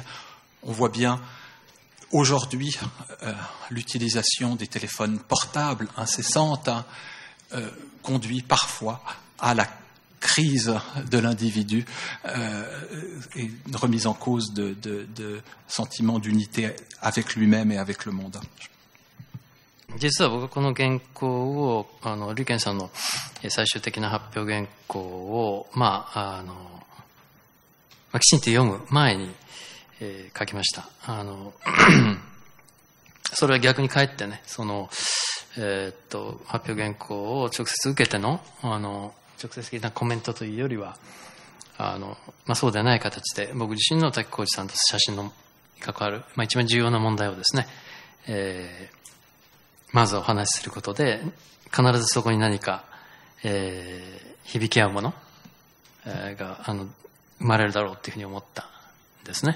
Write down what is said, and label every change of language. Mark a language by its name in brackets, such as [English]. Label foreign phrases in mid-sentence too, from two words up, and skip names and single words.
[French] On voit bien aujourd'hui l'utilisation des téléphones portables incessantes conduit parfois à la crise de l'individu et une remise en cause de sentiment d'unité avec lui-même et avec le monde. [Japanese] 実は僕はこの原稿をリュケンさんの最終的な発表原稿をきちんと読む前に、書きました。それは逆にかえってね、発表原稿を直接受けての直接的なコメントというよりはそうではない形で僕自身の滝浩二さんと写真に関わる、一番重要な問題をですね、まずお話しすることで必ずそこに何か、響き合うもの、が生まれるだろうというふうに思ったんですね。